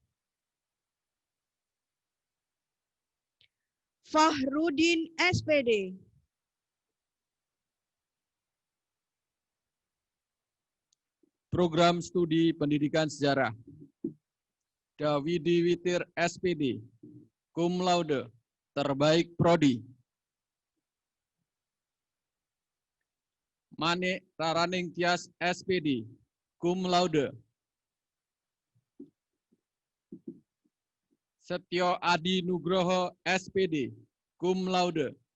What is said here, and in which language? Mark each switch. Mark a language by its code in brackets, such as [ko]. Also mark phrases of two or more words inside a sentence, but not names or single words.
[id] Fahrudin SPD. Program Studi Pendidikan Sejarah. Dawidi Witir SPD, [la] cum laude, [id] terbaik prodi. Manik Raraning Tias SPD, [la] cum laude. [id] Setyo Adi Nugroho SPD, [la] cum laude.